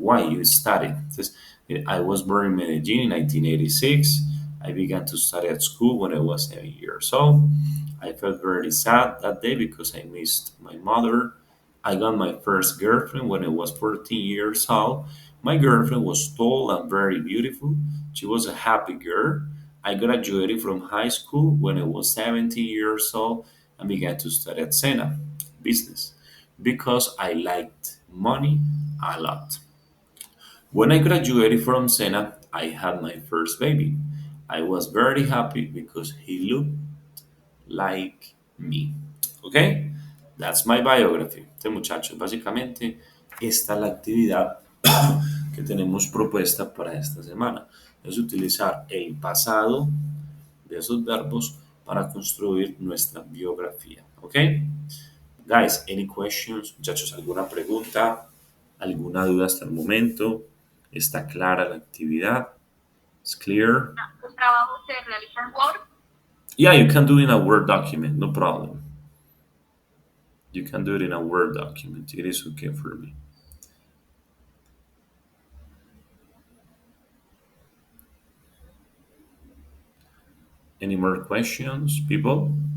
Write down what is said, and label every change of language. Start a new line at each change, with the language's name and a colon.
English: Why you studied.
Spanish: Entonces,
English: I was born in Medellin in 1986. I began to study at school when I was 7 years old. I felt very sad that day because I missed my mother. I got my first girlfriend when I was 14 years old. My girlfriend was tall and very beautiful. She was a happy girl. I graduated from high school when I was 17 years old and began to study at Sena business because I liked money a lot. When I graduated from Sena, I had my first baby. I was very happy because he looked like me.
Spanish: ¿Ok?
English: That's my biography.
Spanish: Este muchachos, básicamente, esta es la actividad que tenemos propuesta para esta semana. Es utilizar el pasado de esos verbos para construir nuestra biografía. ¿Ok?
English: Guys, any questions?
Spanish: Muchachos, ¿alguna pregunta? ¿Alguna duda hasta el momento? ¿Está clara la actividad? ¿Es
English: clear?
Spanish: ¿Los trabajos se realizan en Word?
English: Yeah, you can do it in a Word document, no problem. You can do it in a Word document. It is okay for me. Any more questions, people?